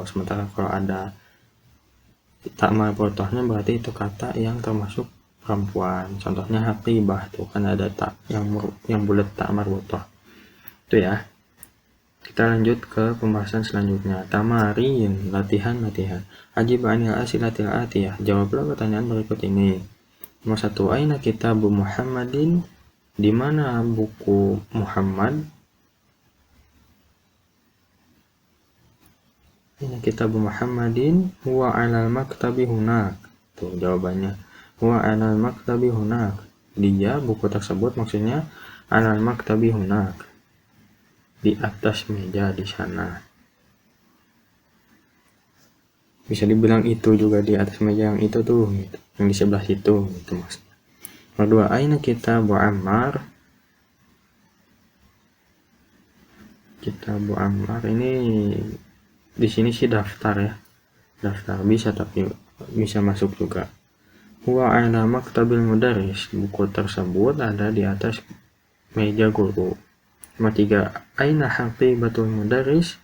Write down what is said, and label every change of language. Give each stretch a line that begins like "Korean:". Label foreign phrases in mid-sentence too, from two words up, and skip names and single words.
Indonesian: Sementara kalau ada tak marbutohnya berarti itu kata yang termasuk perempuan. Contohnya haqibah tuh kan ada tak yang bulat, tak marbutoh. Itu ya. Kita lanjut ke pembahasan selanjutnya. Tamarin, latihan.
Arabic: أجب عن الأسئلة الآتية.
Indonesian: Jawablah pertanyaan berikut ini. Nomor 1,
Arabic: أين كتاب محمد?
Indonesian: Di mana buku Muhammad?
Arabic: أين كتاب محمد? هو على المكتب هناك.
Indonesian: Tuh jawabannya.
Arabic: هو على المكتب هناك.
Indonesian: Dia, buku tersebut maksudnya
Arabic: على المكتب هناك.
Indonesian: Di atas meja di sana. Bisa dibilang itu juga di atas meja yang itu tuh, gitu. Yang di sebelah situ, gitu maksudnya. Nomor 2,
Arabic: أين كتاب Ammar?
Indonesian: Kitabu Ammar ini di sini sih daftar ya. Daftar bisa, tapi bisa masuk juga.
Arabic: هو على مكتب المدرس.
Indonesian: Buku tersebut ada di atas meja guru.
Arabic: Nomor 3, أين حقيبة المدرس?